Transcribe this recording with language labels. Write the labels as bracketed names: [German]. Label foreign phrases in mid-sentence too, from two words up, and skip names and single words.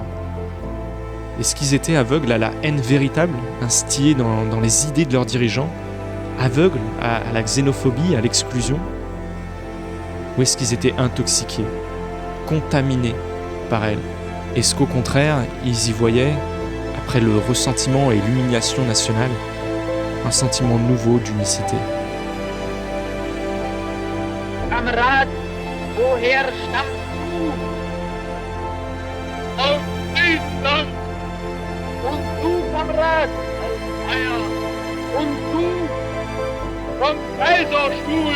[French] Est-ce qu'ils étaient aveugles à la haine véritable, instillée dans les idées de leurs dirigeants, aveugles à la xénophobie, à l'exclusion? Ou est-ce qu'ils étaient intoxiqués, contaminés par elle? Est-ce qu'au contraire, ils y voyaient, après le ressentiment et l'humiliation nationale, un sentiment nouveau d'unicité? [German] Kamerad, woher stammst du? Aus Friesland. Und du, Kamerad, aus Bayern. Und du, vom Kaiserstuhl.